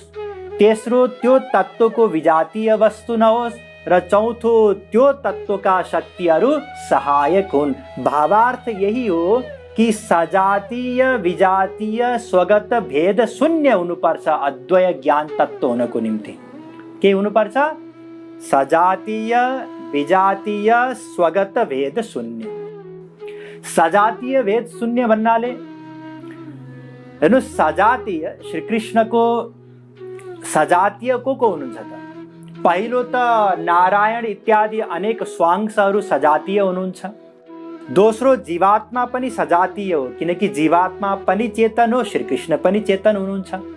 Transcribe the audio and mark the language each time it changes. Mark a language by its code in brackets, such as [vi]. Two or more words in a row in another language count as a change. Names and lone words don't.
[ne] तेस्रो, त्यो तत्त्वको विजातीय वस्तु नहोस्। र चौथो, त्यो तत्त्वका शक्तिहरू सहायक हुन्। भावार्थ यही हो कि सजातीय विजातीय स्वगत भेद शून्य हुनुपर्छ अद्वय ज्ञान तत्त्व हुनको निम्ति। के हुनुपर्छ? सजातीय विजातीय स्वगत भेद शून्य। सजातीय भेद शून्य भन्नाले हेर्नु, सजातीय श्री कृष्णको सजातीय को हुनुहुन्छ त? पहिलो त नारायण इत्यादि अनेक स्वांशहरू सजातीय हुनुहुन्छ। दोस्रो, जीवात्मा पनि सजातीय हो, किनकि जीवात्मा पनि चेतन हो, श्री कृष्ण पनि चेतन हुनुहुन्छ।